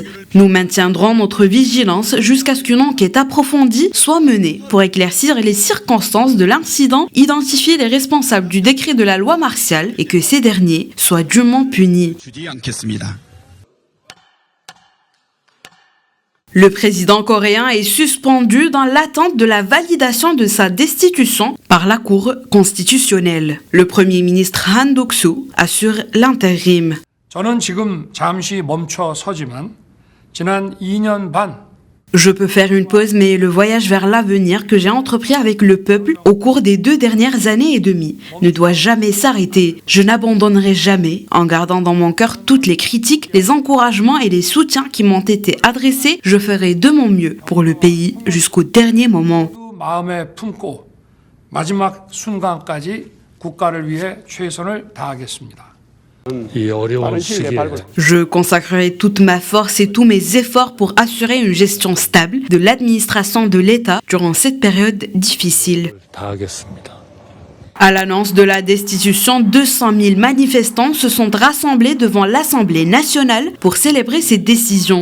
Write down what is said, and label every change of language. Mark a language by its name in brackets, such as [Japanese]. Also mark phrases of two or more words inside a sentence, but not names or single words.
[French] Nous maintiendrons notre vigilance jusqu'à ce qu'une enquête approfondie soit menée pour éclaircir les circonstances de l'incident, identifier les responsables du décret de la loi martiale et que ces derniers soient dûment punis. Le président coréen est suspendu dans l'attente de la validation de sa destitution par la Cour constitutionnelle. Le premier ministre Han Duk-soo assure l'intérim. [Korean] 저는 지금 잠시 멈춰 서지만 지난 2년 반 [French] Je peux faire une pause, mais le voyage vers l'avenir que j'ai entrepris avec le peuple au cours des 2 dernières années et demie ne doit jamais s'arrêter. Je n'abandonnerai jamais, en gardant dans mon cœur toutes les critiques, les encouragements et les soutiens qui m'ont été adressés. Je ferai de mon mieux pour le pays jusqu'au dernier moment. [Korean] 마음에 품고 마지막 순간까지 국가를 위해 최선을 다하겠습니다. [French] Je consacrerai toute ma force et tous mes efforts pour assurer une gestion stable de l'administration de l'État durant cette période difficile. À l'annonce de la destitution, 200 000 manifestants se sont rassemblés devant l'Assemblée nationale pour célébrer cette décision.